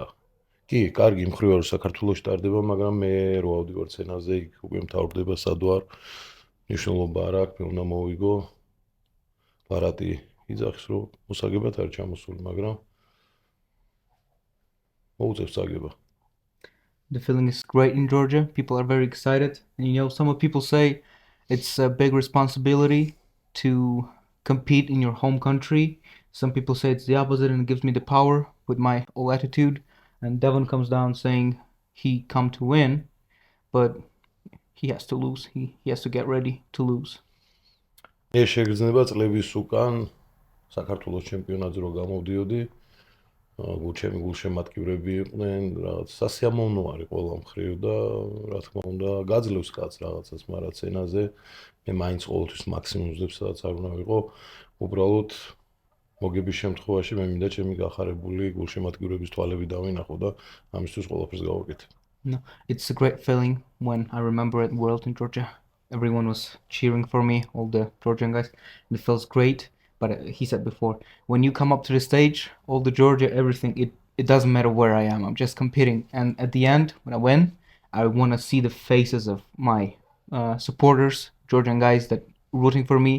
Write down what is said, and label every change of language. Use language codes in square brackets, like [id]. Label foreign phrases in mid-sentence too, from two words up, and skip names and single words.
[ka] კი, კარგი მხრივ რომ საქართველოში ტარდება, მაგრამ მე რო ავდივარ სცენაზე, იქ უკვე მთავრდება სადვარ. მნიშვნელობა არ აქვს, მე უნდა მოვიგო. ბარატი იძახის რომ მოსაგებად არ ჩამოსული, მაგრამ მოუწევს წაგება. [en] The feeling is great in Georgia. People are very excited. And you know, some people say it's a big responsibility to compete in your home country. Some people say it's the opposite and it gives me the power with my old attitude. And Devon comes down saying he come to win, but he has to lose. He has to get ready to lose. [ka] ეს შეგრძნება წლების უკან საქართველოს ჩემპიონატზე რო გამოვდიოდი, ჩემი გულშემატკივრები იყვნენ, რაღაც სასიამოვნო არის ყველა მხრივ და რა თქმა უნდა გაძლევს კაც რაღაცას, მაგრამ სცენაზე მე მაინც ყოველთვის მაქსიმუმს ვძებ, სადაც არ უნდა ვიყო. უბრალოდ მოგების შემთხვევაში მე მინდა ჩემი გახარებული გულშემატკივრების თვალები დავინახო და ამისთვის ყველაფერს გავაკეთებ. [en] No, it's a great feeling when I remember at World in Georgia. Everyone was cheering for me, all the Georgian guys. It feels great, but he said before, when you come up to the stage, all the Georgia, everything, it doesn't matter where I am. I'm just competing. And at the end, when I win, I want to see the faces of my supporters, Georgian guys that rooting for me.